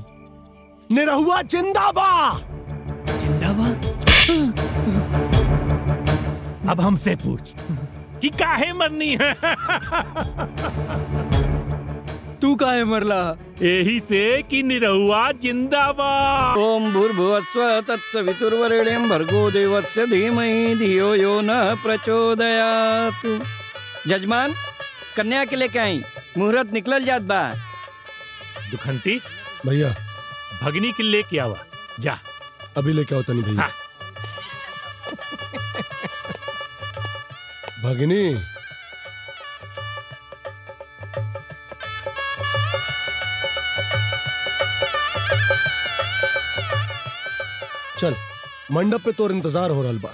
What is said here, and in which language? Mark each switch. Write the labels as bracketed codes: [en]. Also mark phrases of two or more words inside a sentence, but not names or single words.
[bho] निरहुआ जिंदाबा। जिंदाबा? अब हमसे पूछ कि काहे मरनी है? तू काहे मरला? यही से कि निरहुआ जिंदाबाद। [sa] ओम भूर्भुवस्सुः तत्सवितुर्वरेण्यं भर्गो देवस्य धीमहि धियो यो न प्रचोदयात्। [bho] जजमान, कन्या के लेके आई, मुहूर्त निकलल जात बा। दुखंती भैया, भगनी के लेके आवा जा। अभी लेके आओ तनी भैया। भगनी, चल, मंडप पे तोर इंतजार हो रहा बा।